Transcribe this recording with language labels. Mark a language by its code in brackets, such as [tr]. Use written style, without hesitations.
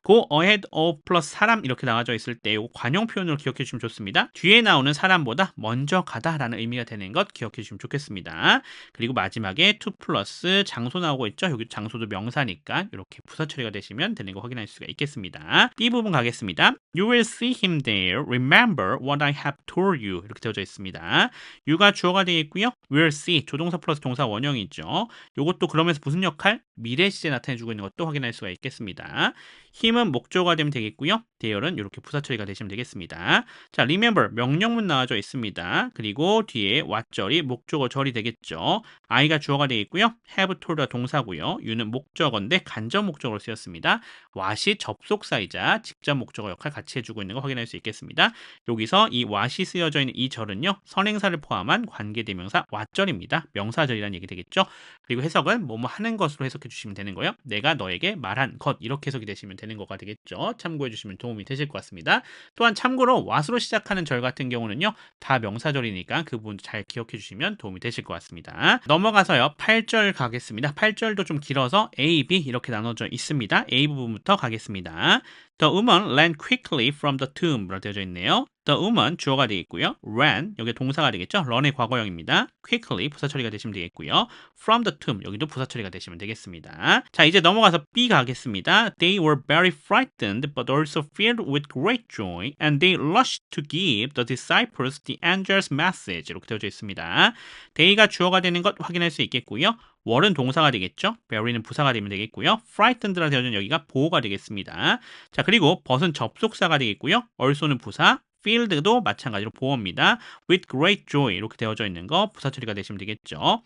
[en] go ahead of [ko] 플러스 사람 이렇게 나와져 있을 때 이거 관용 표현으로 기억해 주시면 좋습니다. 뒤에 나오는 사람보다 먼저 가다라는 의미가 되는 것 기억해 주시면 좋겠습니다. 그리고 마지막에 to 플러스 장소 나오고 있죠. 여기 장소도 명사니까 이렇게 부사 처리가 되시면 되는 거 확인할 수가 있겠습니다. B 부분 가겠습니다. [en] You will see him there. Remember what I have told you. [ko] 이렇게 되어져 있습니다. you가 주어가 되겠고요. [en] will see [ko] 조동사 플러스 동사 원형이죠. 이것도 그러면서 무슨 역할? 미래 시제 나타내주고 있는 것도 확인할 수가 있겠습니다. 힘은 목적어가 되면 되겠고요. 대열은 이렇게 부사 처리가 되시면 되겠습니다. 자, remember 명령문 나와져 있습니다. 그리고 뒤에 what절이 목적어 절이 되겠죠. I가 주어가 되겠고요. [en] have told [ko] 가 동사고요. you는 목적어인데 간접 목적어로 쓰였습니다. what이 접속사이자 직접 목적어 역할 같이 해주고 있는 거 확인할 수 있겠습니다. 여기서 이 what이 쓰여져 있는 이 절은요. 선행사를 포함한 관계대명사 what절입니다. 명사절이라는 얘기 되겠죠. 그리고 해석은 뭐뭐 하는 것으로 해석해 주시면 되는 거예요. 내가 너에게 말한 것 이렇게 해석이 되시면 되는 거가 되겠죠. 참고해 주시면 도움이 되실 것 같습니다. 또한 참고로 what으로 시작하는 절 같은 경우는요. 다 명사절이니까 그 부분도 잘 기억해 주시면 도움이 되실 것 같습니다. 넘어가서요. 8절 가겠습니다. 8절도 좀 길어서 A, B 이렇게 나눠져 있습니다. A 부분부터 가겠습니다. [en] The woman ran quickly from the tomb [ko] 로 되어져 있네요. [en] The woman [ko] 주어가 되어 있고요. ran 여기 동사가 되겠죠. run의 과거형입니다. quickly 부사 처리가 되시면 되겠고요. [en] from the tomb [ko] 여기도 부사 처리가 되시면 되겠습니다. 자, 이제 넘어가서 B 가겠습니다. [en] They were very frightened but also filled with great joy and they rushed to give the disciples the angel's message [ko] 이렇게 되어져 있습니다. they가 주어가 되는 것 확인할 수 있겠고요. were는 동사가 되겠죠. very는 부사가 되면 되겠고요. frightened라 되어진 여기가 보호가 되겠습니다. 자, 그리고 but은 접속사가 되겠고요. also는 부사, filled도 마찬가지로 보호입니다. [en] with great joy [ko] 이렇게 되어져 있는 거 부사 처리가 되시면 되겠죠.